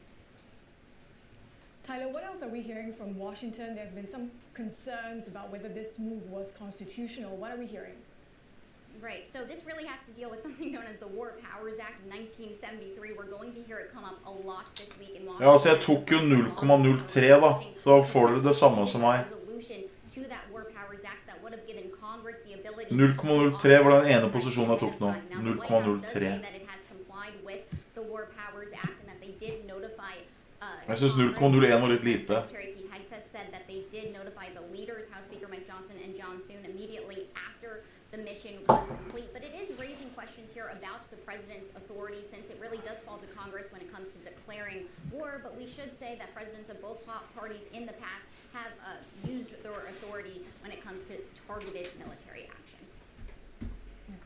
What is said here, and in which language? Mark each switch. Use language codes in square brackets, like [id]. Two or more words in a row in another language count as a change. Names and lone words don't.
[en] Tyler, what else are we hearing from Washington? There have been some concerns about whether this move was constitutional. What are we hearing? Right, so this really has to deal with something known as the War Powers Act of 1973. We're going to hear it come up a lot this week in Washington. [no] Ja, altså jeg tok jo 0,03 da, så får dere det samme som meg. 0,03 var den ene posisjonen jeg tok nå. 0,03. Jeg synes 0,01 var litt lite. [en] Secretary Pete Hegseth said that they did notify the leaders, House Speaker Mike Johnson and John Thune, immediately after the mission was complete. But it is raising questions here about the president's authority, since it really does fall to Congress when it comes to declaring war. But we should say that presidents of both parties in the past have used their authority when it comes to targeted military action.